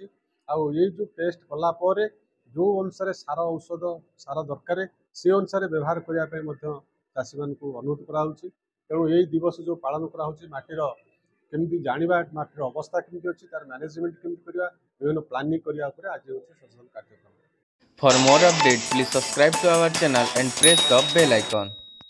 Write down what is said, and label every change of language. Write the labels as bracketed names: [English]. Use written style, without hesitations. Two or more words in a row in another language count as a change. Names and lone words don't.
[Odia] ଆଉ ଏଇ ଯେଉଁ ଟେଷ୍ଟ କଲା ପରେ ଯେଉଁ ଅନୁସାରେ ସାର ଔଷଧ ସାର ଦରକାର, ସେ ଅନୁସାରେ ବ୍ୟବହାର କରିବା ପାଇଁ ମଧ୍ୟ ଚାଷୀମାନଙ୍କୁ ଅନୁରୋଧ କରାହେଉଛି। ତେଣୁ ଏହି ଦିବସ ଯେଉଁ ପାଳନ କରାହେଉଛି, ମାଟିର କେମିତି ଜାଣିବା, ମାଟିର ଅବସ୍ଥା କେମିତି ଅଛି, ତାର ମ୍ୟାନେଜମେଣ୍ଟ କେମିତି କରିବା, ବିଭିନ୍ନ ପ୍ଲାନିଂ କରିବା ଉପରେ ଆଜି ହେଉଛି ସଚେତନ କାର୍ଯ୍ୟକ୍ରମ। [English] For more updates, please subscribe to our channel and press the bell icon.